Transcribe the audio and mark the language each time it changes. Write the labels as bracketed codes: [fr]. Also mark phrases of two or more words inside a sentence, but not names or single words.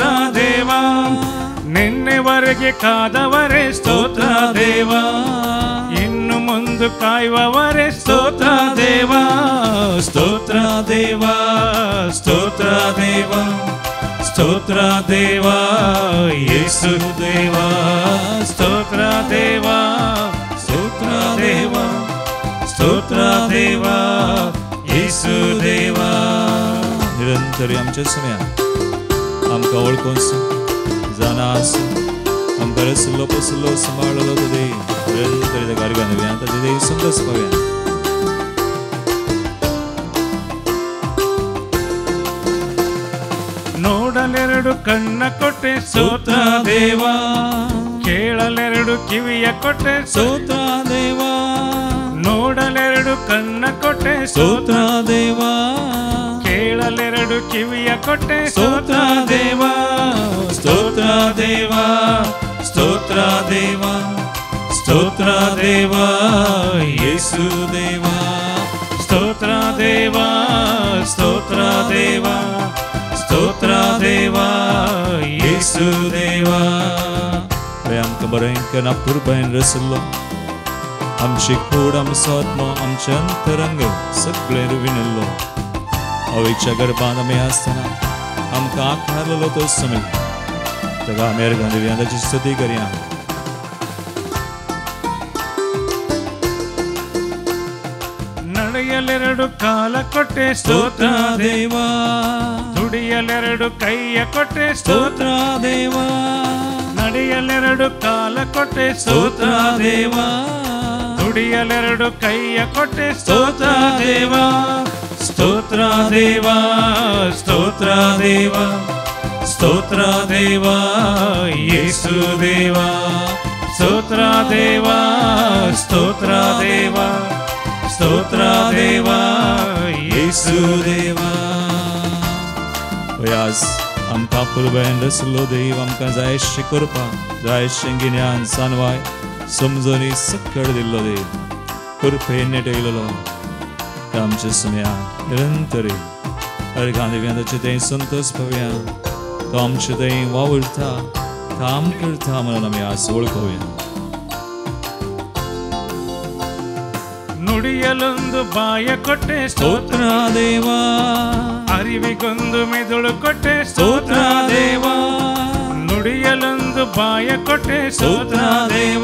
[kn] ದೇವ, ನಿನ್ನೆವರೆಗೆ ಕಾದವರೇ ಸ್ತೋತ್ರ ದೇವ, ಇನ್ನು ಮುಂದೆ ಕಾಯುವವರೇ ಸ್ತೋತ್ರ ದೇವ, ಸ್ತೋತ್ರ ದೇವ, ಸ್ತೋತ್ರ ದೇವ, ಸ್ತೋತ್ರ ದೇವ, ಯೇಸು ದೇವ, ಸ್ತೋತ್ರ ದೇವ, ಸ್ತೋತ್ರ ದೇವ, [kok] स्तोत्र देवा येशू देवा. निरंतर आमच्या समयात आमकां वळखून जाणास आमकां रसलो पसलो सांबाळलो तो देव निरंतर त्या गारगान ताचे देव संगस पावया. [kn] ನೋಡಲೆರಡು ಕಣ್ಣ ಕೊಟ್ಟೆ ಸ್ತೋತ್ರ ದೇವ, ಕೇಳಲೆರಡು ಕಿವಿಯ ಕೊಟ್ಟೆ ಸ್ತೋತ್ರ ದೇವ, ನೋಡಲೆರಡು ಕಣ್ಣ ಕೊಟ್ಟೆ ಸ್ತೋತ್ರ ದೇವ, ಕೇಳಲೆರಡು ಕಿವಿಯ ಕೊಟ್ಟೆ ಸ್ತೋತ್ರ ದೇವ, ಸ್ತೋತ್ರ ದೇವ, ಸ್ತೋತ್ರ ದೇವ, ಸ್ತೋತ್ರ ದೇವ, ಯೇಸು ದೇವ, ಸ್ತೋತ್ರ ದೇವ, ಸ್ತೋತ್ರ ದೇವ, ಸ್ತೋತ್ರ ದೇವ, ಯೇಸು ದೇವ. [kok] आमकां बरें नागपूरबाईन रसलो आमची कूड आमचो आत्मा आमचे अंतरंग सगळे रुविनल्लो आवयच्या गर्भांत आमी आसतना आमकां आकारलेलो तो समय ताका आमी अर्घां दिवया, ताची स्तुती करया. [kn] ನಡೆಯಲೆರಡು ಕಾಲ ಕೊಟ್ಟೆ ಸ್ತೋತ್ರ ದೇವ, ದುಡಿಯಲೆರಡು ಕೈಯ ಕೊಟ್ಟೆ ಸ್ತೋತ್ರ ದೇವ, ನಡೆಯಲೆರಡು ಕಾಲ ಕೊಟ್ಟೆ ಸ್ತೋತ್ರ ದೇವ, ದುಡಿಯಲೆರಡು ಕೈಯ ಕೊಟ್ಟೆ ಸ್ತೋತ್ರ ದೇವ, ಸ್ತೋತ್ರ ದೇವ, ಸ್ತೋತ್ರ ದೇವ, ಸ್ತೋತ್ರ ದೇವ, ಯೇಸು ದೇವ, ಸ್ತೋತ್ರ ದೇವ, ಸ್ತೋತ್ರ ದೇವ, ಸ್ತೋತ್ರ ದೇವ, ಯೇಸು ದೇವ. [kok] आज आमकां पुरबायन रसलो देव आमकां जायशें करपाक जायशें गिन्यान सानवाय समजोनी सकळ दिल्लो देव कृपेन नेटयलेलो आमच्या समयात निरंतरी अर्घां दिव्या ताचे थंय संतोश पावया. तो आमचे थंय वावुरता काम करता म्हणून आमी आज वळखुया. [kn] ನುಡಿಯಲೊಂದು ಬಾಯ ಕೊಟ್ಟೆ ಸ್ತೋತ್ರ ದೇವ, ಅರಿವಿಗೊಂದು ಮೆದುಳು ಕೊಟ್ಟೆ ಸ್ತೋತ್ರ ದೇವ, ನುಡಿಯಲೊಂದು ಬಾಯ ಕೊಟ್ಟೆ ಸ್ತೋತ್ರ ದೇವ,